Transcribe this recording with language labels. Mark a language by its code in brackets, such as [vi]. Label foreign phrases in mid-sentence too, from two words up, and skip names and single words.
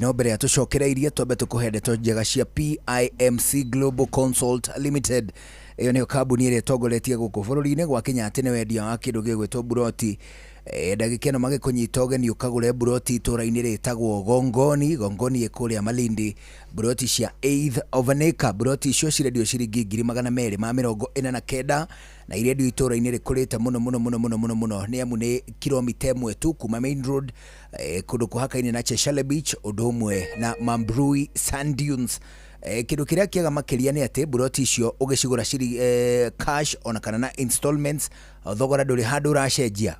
[ki] No mbere ya tũcokereirie, twambe tũkũhe ndeto njega cia P I M C Global Consult Limited. Ĩyo nĩyo kambuni ĩrĩa ĩtongoretie gũkũ bũrũri-inĩ gwa Kenya atĩ nĩ wendia wa kĩndũ gĩgwĩtwo mburoti. Eh, ndagĩka ĩno magĩkũnyita ũgeni ũkagũre mburoti itũra-inĩ rĩtagwo Gongoni. Gongoni ĩ kũrĩa Malindi. Mburoti cia [en] eighth of an acre. [ki] Mburoti icio cirendio ciringi ngiri magana merĩ ma mĩrongo ĩna na kenda. Na irendio itũra-inĩ rĩkũrĩte mũno, mũno, mũno, mũno, mũno, mũno. Nĩ amu nĩ kilomita ĩmwe tu kuma [en] main road. [ki] eh, kũndũ kũhakaine na Cheshire Beach, ũndũ ũmwe na Mambrui Sand Dunes. Eh, kĩndũ kĩrĩa kĩega makĩria nĩ atĩ mburoti icio ũgĩcigũra ciri-, eh, cash ona kana na installments, thogora ndũrĩ handũ ũracenjia.